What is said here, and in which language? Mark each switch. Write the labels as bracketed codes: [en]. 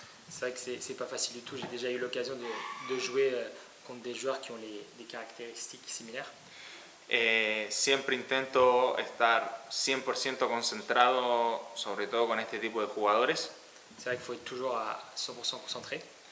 [fr] C'est vrai que c'est pas facile du tout. J'ai déjà eu l'occasion de jouer contre des joueurs qui ont des caractéristiques similaires. [es] Siempre intento estar 100% concentrado, sobre todo con este tipo de jugadores. [fr] C'est vrai qu'il faut être toujours à 100% concentré.